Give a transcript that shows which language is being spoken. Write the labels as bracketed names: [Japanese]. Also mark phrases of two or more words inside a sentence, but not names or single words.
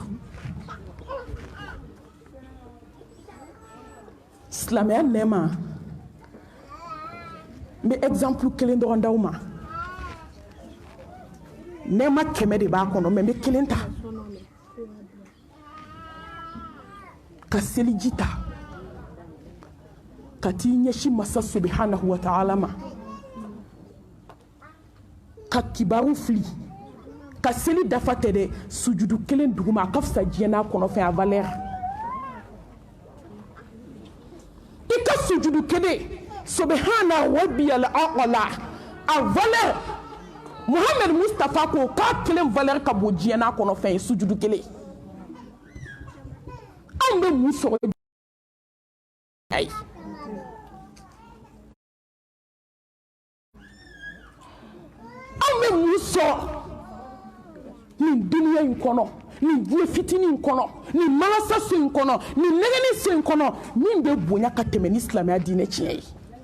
[Bambara] silamɛya nɛɛma n bɛ exemple kelen dɔrɔn d'aw ma nɛɛma 100 de b'a kɔnɔ mais n bɛ kelen ta ka seliji ta ka t'i ɲɛsin masa [Arabic] سبحانه وتعالى [Bambara] ma ka kibaru fili ka seli dafa tɛ dɛ sujudu kelen duguma a ka fisa diɲɛ n'a kɔnɔfɛn a valeur i ka sujudu kelen [Arabic] سبحان ربي الأعلى [Bambara] a valeur Muhammed Mustafa ko k'a kelen valeur ka bon diɲɛ n'a kɔnɔfɛn ye sujudu kelen anw bɛ mun sɔrɔ ayi an bɛ mun sɔrɔ nin duniya in kɔnɔ nin diɲɛ fitinin in kɔnɔ nin malasaso in kɔnɔ nin nɛgɛni so in kɔnɔ min bɛ bonya ka tɛmɛ ni silamɛya diinɛ tiɲɛ ye